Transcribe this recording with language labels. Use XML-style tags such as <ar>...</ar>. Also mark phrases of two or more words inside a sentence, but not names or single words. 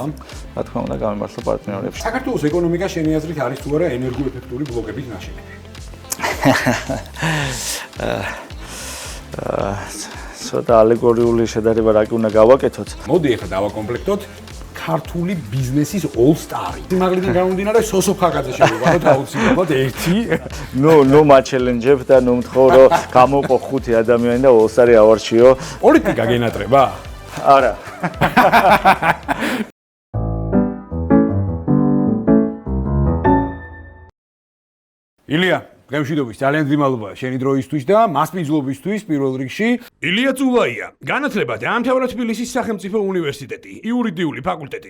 <ka>რა თქმა უნდა, გამიმართლა პარტნიორებში. საქართველოს ეკონომიკა შენი აზრით არის თუ არა ენერგოეფექტური ბლოკებით ნაშენები? ცოტა ალეგორიული შედარება რა კი უნდა გავაკეთოთ. მოდი ახლა დავაკომპლექტოთ ქართული ბიზნესის all-star-ი. სიმაღლიდან გამომდინარე სოსო ხაკაძე შევიყვანოთ აუცილებლად ერთი. ნუ მაჩელენჯებ და ნუ მთხოვ რომ გამოყო 5 ადამიანი და all-star-ი ავარჩიო. პოლიტიკა გენატრება? არა. ილია, გამშვიდობის, ძალიან დიდი მადლობა შენი დროისთვის და მასპინძლობისთვის პირველ რიგში. ილია წულაია, განათლება დაამთავრა თბილისის სახელმწიფო უნივერსიტეტი, იურიდიული ფაკულტეტი.</ka>